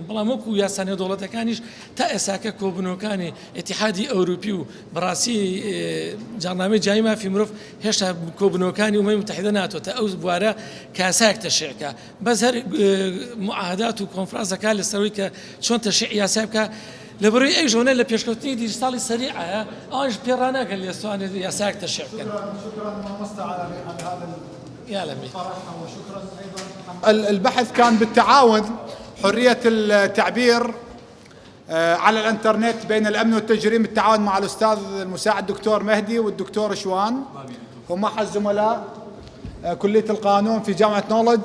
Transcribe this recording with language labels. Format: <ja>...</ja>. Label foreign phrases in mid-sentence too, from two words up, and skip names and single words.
<ckb>بەڵام وەکو یاسا نێودەوڵەتەکانیش تا ئێساکە کۆبنەوەکانی ئیتیحادی ئەوروپی و بەڕاستی جاڕنامەی جیای مافی مرۆڤ هێشتا کۆبنەوەکانی</ckb> <ar>ئومەی متحیدە</ar> <ckb>ناتۆتە ئەو بوارە کە یاسایەک تەشریعکە، بەس هەر معاهدات و کۆنفرانسەکە لەسەرەوەی کە چۆن تەشریع یاسای بکە لەبەرەوەی ئەی ژۆنە لە پێشکەوتنی دیجیتاڵی سەریعە ئەوانش پێڕاناگەن لە ئێستاوانێ یاسایەک تەشریع بکەن.</ckb> <ar>البحث كان بالتعاون، حرية التعبير على الانترنت بين الأمن والتجريم بالتعاون مع الأستاذ المساعد الدكتور مهدي والدكتور شوان، هم أحد زملاء كلية القانون في جامعة نولج.</ar>